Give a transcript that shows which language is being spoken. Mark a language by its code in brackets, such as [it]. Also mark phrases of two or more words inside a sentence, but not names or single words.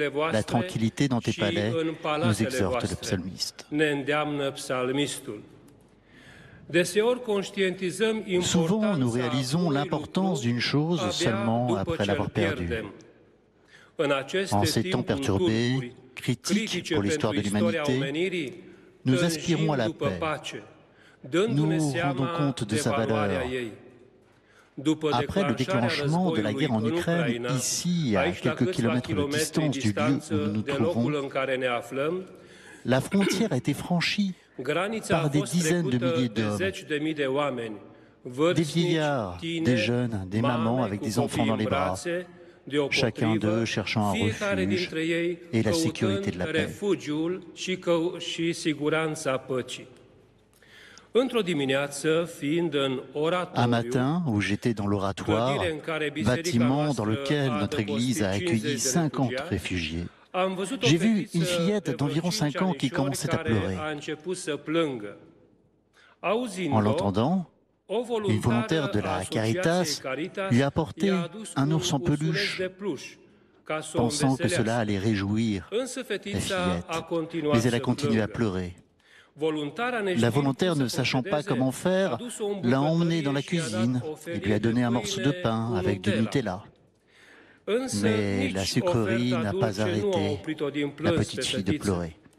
[fr] la [ro] voastre [fr] tranquillité dans tes [ro] și [fr] palais, [ro] în [fr] nous [ro] palatele [fr] exhorte le [ro] voastre, [fr] psalmiste. [ro] ne îndeamnă psalmistul. Deseori conștientizăm [fr] Souvent, nous [ro] importanța [fr] réalisons [ro] unui [fr] l'importance [ro] lucru [fr] d'une chose [ro] abia [fr] seulement [ro] după [fr] après [ro] ce îl [fr] l'avoir perdue. [ro] pierdem. În aceste [fr] En ces temps [ro] timpuri [fr] perturbés, [ro] tulburi, [fr] critiques [ro] critice [fr] pour l'histoire de [ro] pentru istoria [fr] l'humanité, [ro] omenirii, [fr] nous [ro] tânjim [fr] aspirons à la [ro] după [fr] paix. [ro] pace, dându-ne [fr] Nous [ro] seama [fr] rendons compte de sa [ro] valoarea [fr] valeur. [ro] ei. După [fr] Après le [ro] declanșarea [fr] déclenchement de la [ro] războiului [fr] guerre en [ro] în [fr] Ukraine, [ro] Ucraina, [fr] ici, à [ro] aici la [fr] quelques [ro] câțiva [fr] kilomètres de [ro] kilometri [fr] distance du lieu [ro] distanță [fr] où nous nous [ro] de locul [fr] trouvons, [ro] în care ne aflăm, [fr] la frontière a été franchie [ro] granița a [fr] par des [ro] fost [fr] dizaines de [ro] trecută [fr] milliers [ro] de [fr] d'hommes, [ro] zeci de mii de oameni, [fr] des [ro] vârstnici, [fr] vieillards, [ro] tineri, [fr] des jeunes, des mamans [ro] mame [fr] avec [ro] cu [fr] des enfants [ro] copii [fr] dans les [ro] în [fr] bras, [ro] brațe, [fr] chacun [ro] deopotrivă, [fr] d'eux cherchant un [ro] fiecare [fr] refuge [ro] dintre ei [fr] et la sécurité de la [ro] căutând [fr] paix. [ro] refugiul și siguranța păcii. Într-o dimineață, fiind în [fr] Un [ro] oratoriu, [fr] matin, où j'étais dans l'oratoire, [ro] clădire în care biserica [fr] bâtiment dans [ro] noastră [fr] lequel [ro] a [fr] notre église a [ro] adăpostit 50 [fr] accueilli [ro] de [fr] 50 [ro] refugiați, [fr] réfugiés, [ro] am văzut o [fr] j'ai vu [ro] fetiță [fr] une fillette [ro] de vreo [fr] d'environ 5 5 ans qui [ro] anișori [fr] commençait à [ro] care [fr] pleurer. [ro] a început să plângă. [fr] En [ro] Auzind-o, [fr] l'entendant, [ro] o [fr] une volontaire de la [ro] asociației [fr] Caritas lui a apporté [ro] i-a adus [fr] un ours en [ro] ursuleț [fr] peluche, [ro] de pluș, ca să o [fr] pensant que [ro] înveselească. [fr] cela allait réjouir [ro] Însă [fr] la [ro] fetița [fr] fillette. [ro] a continuat [fr] Mais elle a [ro] să [fr] continué à [ro] plângă. [fr] pleurer. La volontaire, ne sachant pas comment faire, l'a emmené dans la cuisine et lui a donné un morceau de pain avec du Nutella. Mais la sucrerie n'a pas arrêté la petite fille de pleurer.